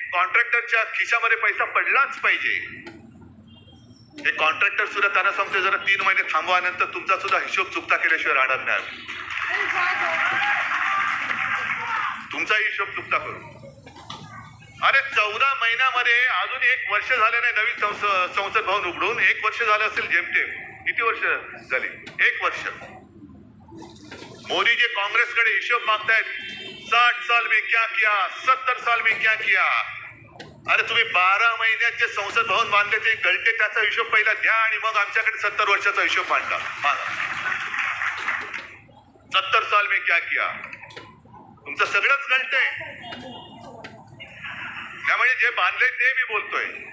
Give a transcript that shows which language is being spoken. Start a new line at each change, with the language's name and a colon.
Marathi: कॉन्ट्रॅक्टरच्या खिशामध्ये पैसा पडलाच पाहिजे. हे कॉन्ट्रॅक्टर सुद्धा त्यांना सांगते, जरा 3 महिने थांबवा, नंतर तुमचा सुद्धा हिशोब चुकता केल्याशिवाय राहणार नाही. तुमचा हिशोब चुकता करू. अरे 14 महिन्यामध्ये अजून 1 वर्ष झाले नाही नवीन संसद भवन उघडून. 1 वर्ष झालं असेल जेमतेम. किती वर्ष झाली? 1 वर्ष. मोदी जे काँग्रेसकडे हिशोब मागतायत,
Hindi: 60 साल में क्या किया,
Marathi: 70 साल में क्या किया. अरे तुम्ही 12 महिन्यात जे संसद भवन बांधले ते गळते, त्याचा हिशोब पहिला द्या आणि मग आमच्याकडे 70 वर्षाचा हिशोब मांडा.
Hindi: 70 साल में क्या किया.
Marathi: तुमचं सगळंच गळतंय. त्यामुळे जे बांधले ते मी बोलतोय.